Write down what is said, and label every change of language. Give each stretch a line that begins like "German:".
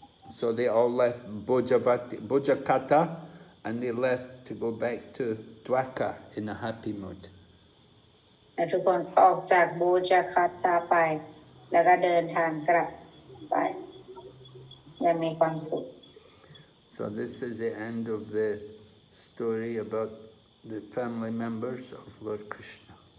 English: So they all left Bojakata and they left to go back to Dwarka in a happy mood.
Thai: และทุกคนออกจากโบจาคัตตาไปแล้วก็เดินทางกลับไปอย่างมีความสุข
English: So this is the end of the story about the family members of Lord Krishna.